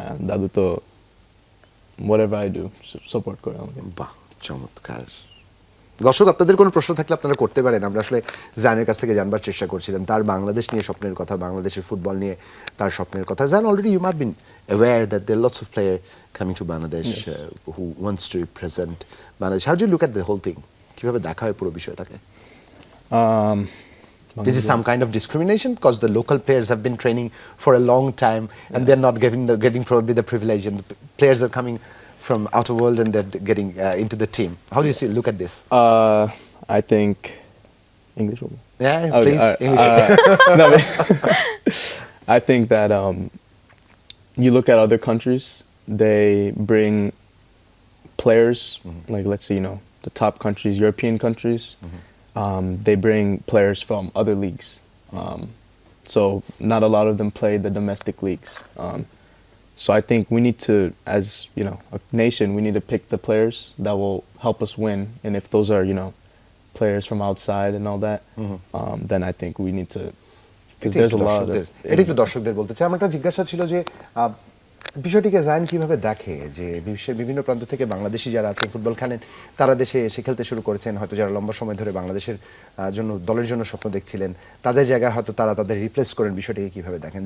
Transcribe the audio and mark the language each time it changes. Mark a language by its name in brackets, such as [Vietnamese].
[Bangla] দাদু তো [English] whatever I do [Bangla] support করে আমাকে। বাহ, চমৎকার। দর্শক, আপনাদের কোনো প্রশ্ন থাকলে আপনারা করতে পারেন। আমরা আসলে জায়ানের কাছ থেকে জানবার চেষ্টা করছিলাম তার বাংলাদেশ নিয়ে স্বপ্নের কথা, বাংলাদেশের ফুটবল নিয়ে তার স্বপ্নের কথা। [English] Zayan, already you might been aware that there are lots of players coming to Bangladesh who wants to represent Bangladesh. How do you look at the whole thing? [Bangla] কিভাবে দেখা হয় পুরো বিষয়টাকে? [English] This is some kind of discrimination because the local players have been training for a long time and they're not getting probably the privilege, and the players are coming from outer world and they're getting into the team. How do you look at this? I think English. Yeah, Okay, please, all right, English. No, I think that you look at other countries, they bring players, like let's say, the top countries, European countries, they bring players from other leagues. So not a lot of them play the domestic leagues. So I think we need to, as a nation, we need to pick the players that will help us win. And if those are, players from outside and all that, then I think we need to, because there's a lot of. [Bangla] এটা একটু দর্শকদের বলতে চাই। আমার একটা জিজ্ঞাসা ছিল যে বিষয়টিকে জায়ান কিভাবে দেখে, যে বিশ্বের বিভিন্ন প্রান্ত থেকে বাংলাদেশি যারা আছেন ফুটবল খেলেন, তারা দেশে এসে খেলতে শুরু করেছেন, হয়তো যারা লম্বা সময় ধরে বাংলাদেশের জন্য, দলের জন্য স্বপ্ন দেখছিলেন, তাদের জায়গায় হয়তো তারা তাদের রিপ্লেস করেন। বিষয়টিকে কিভাবে দেখেন?